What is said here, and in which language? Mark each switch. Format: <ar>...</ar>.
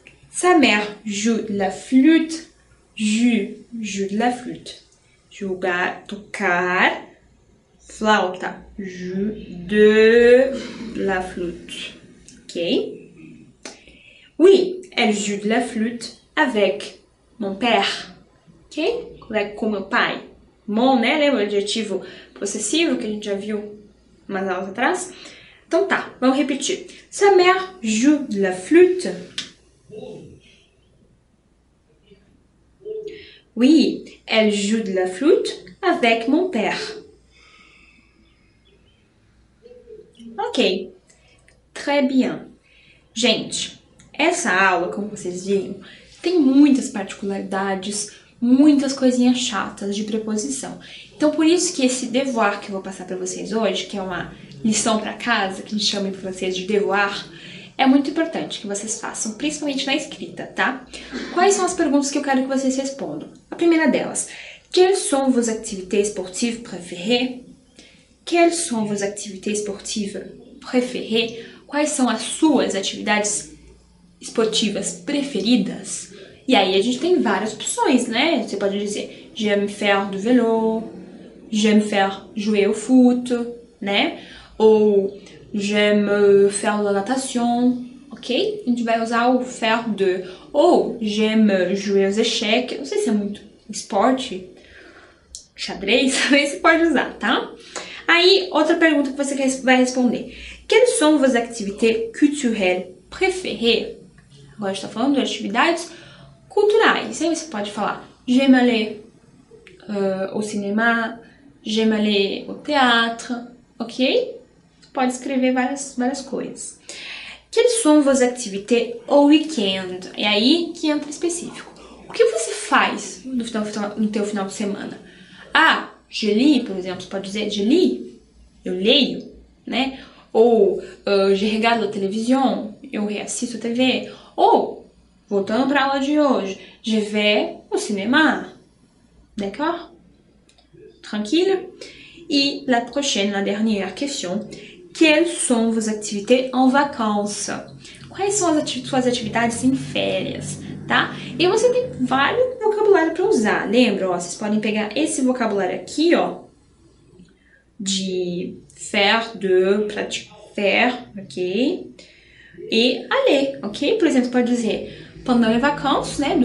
<fr>Sa mère joue de la flûte, joue de la flûte.</fr> <pt>Jogar, tocar, flauta,</pt> <fr>joue de la flûte. Ok? Oui, elle joue de la flûte avec mon père.</fr> <pt>Ok? Com meu pai. Mon, né? Lembra o adjetivo possessivo que a gente já viu umas aulas atrás? Então tá, vamos repetir.</pt> <fr>Sa mère joue de la flûte. Oui, elle joue de la flûte avec mon père. Ok, très bien.</fr> <pt>Gente, essa aula, como vocês viram, tem muitas particularidades, muitas coisinhas chatas de preposição. Então, por isso que esse devoir que eu vou passar para vocês hoje, que é uma lição para casa, que a gente chama em francês de devoir, é muito importante que vocês façam, principalmente na escrita, tá? Quais são as perguntas que eu quero que vocês respondam? A primeira delas,</pt> <fr>quelles sont vos activités sportives préférées? Quelles sont vos activités sportives préférées?</fr> <pt>Quais são as suas atividades esportivas preferidas? E aí a gente tem várias opções, né? Você pode dizer,</pt> <fr>j'aime faire du vélo, j'aime faire jouer au foot,</fr> <pt>né? Ou</pt> <fr>j'aime faire la natation,</fr> <pt>ok? A gente vai usar o faire de. Ou</pt> <fr>j'aime jouer aux échecs,</fr> <pt>não sei se é muito esporte, xadrez, mas você pode usar, tá? Aí, outra pergunta que você vai responder.</pt> <fr>Quelles sont vos activités culturelles préférées?</fr> <pt>Agora a gente tá falando de atividades culturais. Aí você pode falar,</pt> <fr>j'aime aller au cinéma, j'aime aller au théâtre,</fr> <pt>ok? Você pode escrever várias coisas. Quelles sont vos activités au week-end? E aí que entra específico. O que você faz no teu final de semana? Ah,</pt> <fr>je lis,</fr> <pt>por exemplo, você pode dizer je lis, eu leio, né? Ou</pt> <fr>je regarde la télévision,</fr> <pt>eu reassisto a TV. Ou, voltando para a aula de hoje,</pt> <fr>je vais au cinéma. D'accord? Tranquille? Et la prochaine, la dernière question. Quelles sont vos activités en vacances?</fr> <pt>Quais são as suas atividades em férias, tá? E você tem vários vocabulários para usar. Lembra? Ó, vocês podem pegar esse vocabulário aqui, ó, de faire, de, pratiquer, faire, ok? E aller, ok? Por exemplo, você pode dizer,</pt> <fr>pendant les vacances,</fr> <pt>né?</pt>